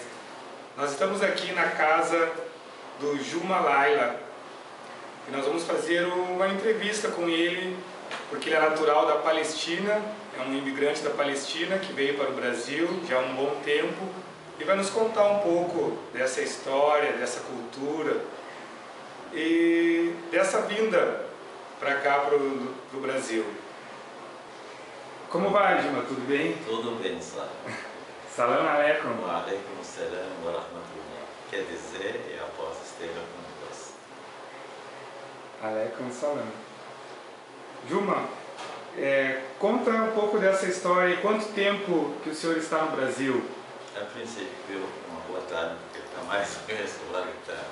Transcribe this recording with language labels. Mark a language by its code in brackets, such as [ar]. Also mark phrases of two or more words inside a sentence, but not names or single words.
[pt] Nós estamos aqui na casa do Juma Laila e nós vamos fazer uma entrevista com ele, porque ele é natural da Palestina, é um imigrante da Palestina que veio para o Brasil já há um bom tempo e vai nos contar um pouco dessa história, dessa cultura e dessa vinda para cá, para o Brasil. Como vai, Juma? Tudo bem? Tudo bem, Sara. [ar] سلام عليكم. وعليكم السلام ورحمة الله. [pt] Quer dizer, e a paz esteja convosco. [ar] عليكم السلام. [pt] Juma, conta um pouco dessa história e quanto tempo que o senhor está no Brasil? A princípio, uma boa tarde, porque está mais ou menos lá que está.